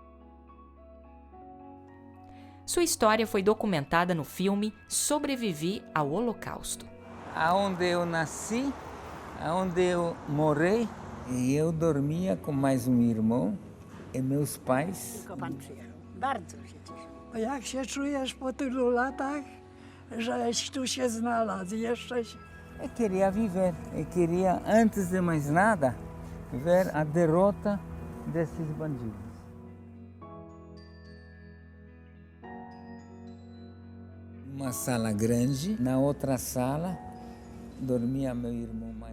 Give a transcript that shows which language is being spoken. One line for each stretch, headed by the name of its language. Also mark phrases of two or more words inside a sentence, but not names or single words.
Portuguese: Sua história foi documentada no filme Sobrevivi ao Holocausto. Aonde eu nasci, aonde eu morei, e eu dormia com mais um irmão e meus pais.
Polish: Bardzo się cieszę. Jak się czujesz po tylu latach, żeś tu się znalazł jeszcze?
Portuguese: Eu queria viver, eu queria, antes de mais nada, ver a derrota desses bandidos. Uma sala grande, na outra sala dormia meu irmão mais.